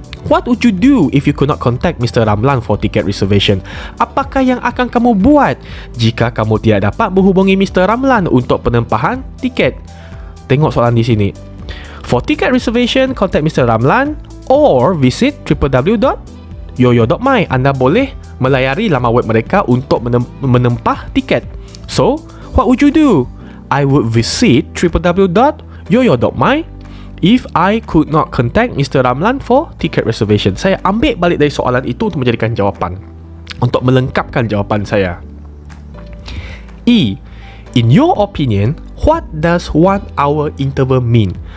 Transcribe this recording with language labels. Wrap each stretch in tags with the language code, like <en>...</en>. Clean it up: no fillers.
<en>What would you do if you could not contact Mr. Ramlan for ticket reservation?</en> <ms>Apakah yang akan kamu buat jika kamu tidak dapat menghubungi Mr. Ramlan untuk penempahan tiket? Tengok soalan di sini.</ms> <en>For ticket reservation, contact Mr. Ramlan or visit www.yoyo.my.</en> <ms>Anda boleh melayari laman web mereka untuk menempah tiket.</ms> <en>So, what would you do? I would visit www.yoyo.my if I could not contact Mr. Ramlan for ticket reservation.</en> <ms>Saya ambil balik dari soalan itu untuk menjadikan jawapan, untuk melengkapkan jawapan saya. E.</ms> <en>In your opinion, what does 1 hour interval mean?</en>